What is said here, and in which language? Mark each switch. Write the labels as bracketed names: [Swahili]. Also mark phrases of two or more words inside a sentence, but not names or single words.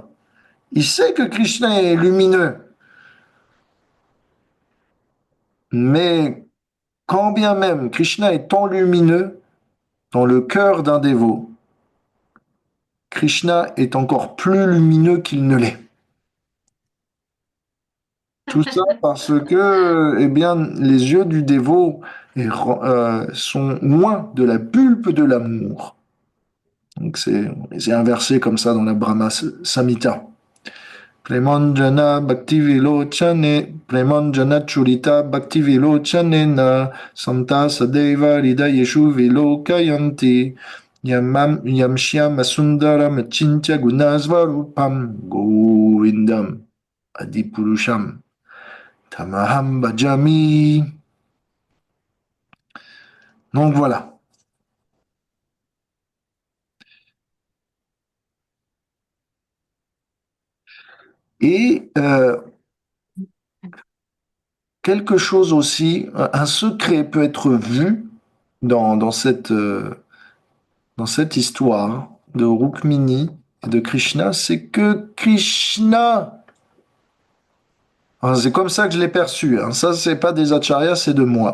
[French] Il sait que Krishna est lumineux. Mais quand bien même Krishna est tant lumineux dans le cœur d'un dévot, Krishna est encore plus lumineux qu'il ne l'est. Tout ça parce que, eh bien, les yeux du dévot sont loin de la pulpe de l'amour. Donc c'est inversé comme ça dans la Brahma Samhita. [Sanskrit] प्रेमाञ्जन भक्ति विलोचने प्रेमाञ्जनच्छुरित भक्तिविलोचनेन सन्तः सदैव हृदयेषु विलोकयन्ति यंश्याम सुन्दरं चिन्त्य गुणस्वरूपं गोविन्दम् आदिपुरुषं तमहं भजामि. [French] Donc voilà. Et quelque chose aussi, un secret peut être vu dans cette histoire de Rukmini et de Krishna, c'est que Krishna, enfin, c'est comme ça que je l'ai perçu, hein, ça c'est pas des acharyas, c'est de moi.